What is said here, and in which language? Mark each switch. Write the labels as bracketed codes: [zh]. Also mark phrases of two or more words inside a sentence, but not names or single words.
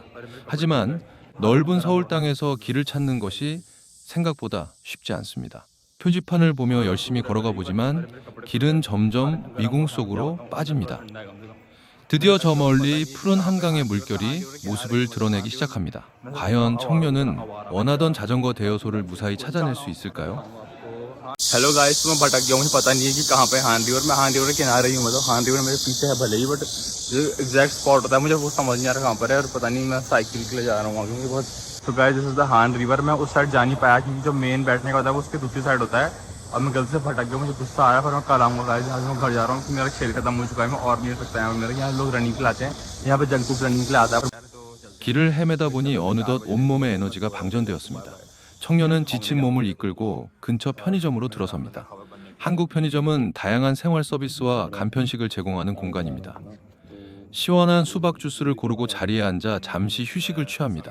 [ko] 하지만 넓은 서울 땅에서 길을 찾는 것이 생각보다 쉽지 않습니다. 표지판을 보며 열심히 걸어가 보지만 길은 점점 미궁 속으로 빠집니다. 드디어 저 멀리 푸른 한강의 물결이 모습을 드러내기 시작합니다. 과연 청년은 원하던 자전거 대여소를 무사히 찾아낼 수 있을까요? [hi] हेलो गाइस, मैं भटक गया हूँ, मुझे पता नहीं है कि कहाँ पे हान रिवर। मैं हान रिवर के किनारे ही हूँ, मतलब हान रिवर मेरे पीछे है भले ही, बट जो [en] exact spot [hi] होता है मुझे वो समझ नहीं आ रहा कहाँ पर है, और पता नहीं मैं साइकिल के लिए जा रहा हूँ क्योंकि बहुत। [en] तो guys, this is the Han River. [hi] मैं उस साइड जा नहीं पाया क्योंकि जो मेन बैठने का होता है वो उसके दूसरी साइड होता है। अब मैं गलती से भटक गया, मुझे गुस्सा आया, पर मैं कल आऊँगा गाइस। आज मैं घर जा रहा हूँ कि मेरा खेल खत्म हो चुका है, मैं और नहीं रह सकता है। मेरे यहाँ लोग रनिंग के लिए आते हैं, यहाँ पे [en] junk food [hi] रनिंग के लिए आता है। [ko] 길을 헤매다 보니 어느덧 온몸의 에너지가 방전되었습니다. 청년은 지친 몸을 이끌고 근처 편의점으로 들어섭니다. 한국 편의점은 다양한 생활 서비스와 간편식을 제공하는 공간입니다. 시원한 수박 주스를 고르고 자리에 앉아 잠시 휴식을 취합니다.